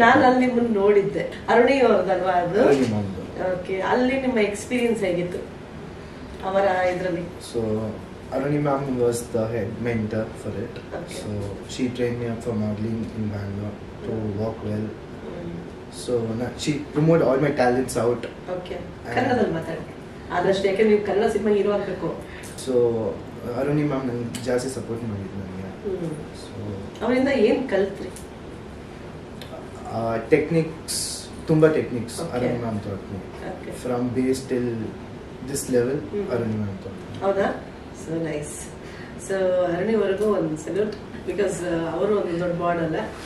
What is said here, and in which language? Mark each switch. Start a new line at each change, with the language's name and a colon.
Kannada: ನಾನು ಅಲ್ಲಿ ನಿಮ್ಮನ್ನ ನೋಡಿದ್ದೆ, ಅರುಣಿ ಅವ್ರದಲ್ವಾ ಅದು? ಓಕೆ. ಅಲ್ಲಿ ನಿಮ್ಮ ಎಕ್ಸ್ಪೀರಿಯನ್ಸ್ ಹೇಗಿತ್ತು ಅವರ ಇದರಲ್ಲಿ?
English: So Aruni ma'am was the head mentor for it. Okay. So she trained me up for modeling in Bangalore to walk well. So she promoted all my talents out. Okay.
Kannada: ಕನ್ನಡದಲ್ಲಿ ಮಾತಾಡಿ ಆದಷ್ಟು, ಯಾಕೆ ನೀವು Kannada cinema hero ಆಗಬೇಕು. So Aruni ma'am ನನಗೆ ಜಾಸ್ತಿ support ಮಾಡಿದ್ರು ನನಗೆ. ಸೊ ಅವರಿಂದ ಏನು ಕಲ್ತ್ರಿ?
English: Techniques, ತುಂಬಾ techniques Aruni ma'am taught me. From base till this level Aruni ma'am taught me. ಹೌದಾ? So nice.
Kannada: ಸೊ ಅರಣಿವರೆಗೂ ಒಂದು ಸಲ್ಯೂಟ್, ಬಿಕಾಸ್ ಅವರು ಒಂದು ದೊಡ್ಡ ಮಾಡೆಲ್.